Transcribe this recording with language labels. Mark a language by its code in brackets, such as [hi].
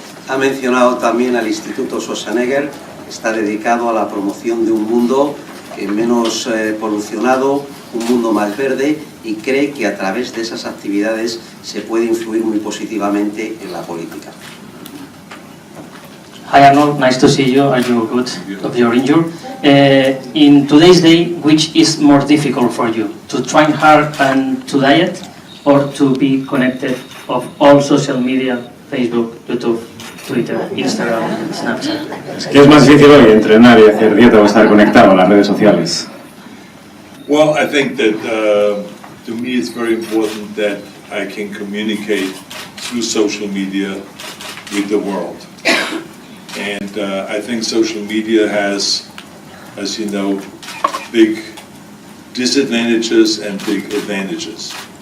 [es] Ha mencionado también al Instituto Schwarzenegger, está dedicado a la promoción de un mundo menos polucionado, un mundo más verde, y cree que a través de esas actividades se puede influir muy positivamente en la política. [en] Hi Arnold, nice to see you. Are you good of your injury? In today's day, which is more difficult for you? To train hard and to diet, or to be connected of all social media, Facebook, YouTube, Twitter, Instagram, Snapchat? [es] ¿Qué es más difícil hoy, entrenar y hacer dieta o estar conectado a las redes sociales? [en] Well, I think that to me it's very important that I can communicate through social media with the world. And I think social media has, as you know, big disadvantages and big advantages.